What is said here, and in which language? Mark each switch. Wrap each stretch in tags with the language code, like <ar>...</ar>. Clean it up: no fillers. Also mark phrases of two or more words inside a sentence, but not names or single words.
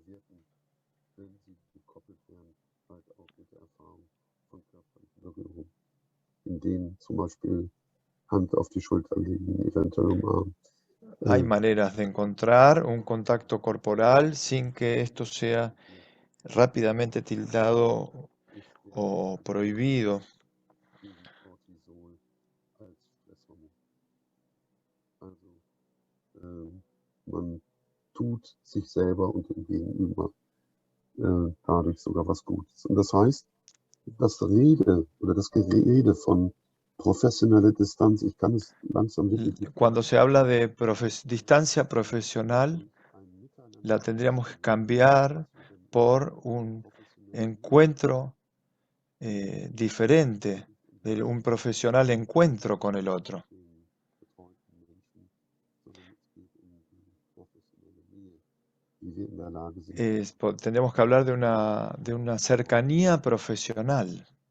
<es>Hay maneras de encontrar un contacto corporal sin que esto sea rápidamente tildado o prohibido.</es> <de>Man tut sich selber und dem Gegenüber dadurch sogar was Gutes. Und das heißt, das Gerede von professionelle Distanz, ich kann es langsam wirklich.</de> <es>Cuando se habla de distancia profesional, la tendríamos que cambiar por un encuentro diferente, de un profesional encuentro con el otro. Tendríamos que hablar de una cercanía profesional.</es>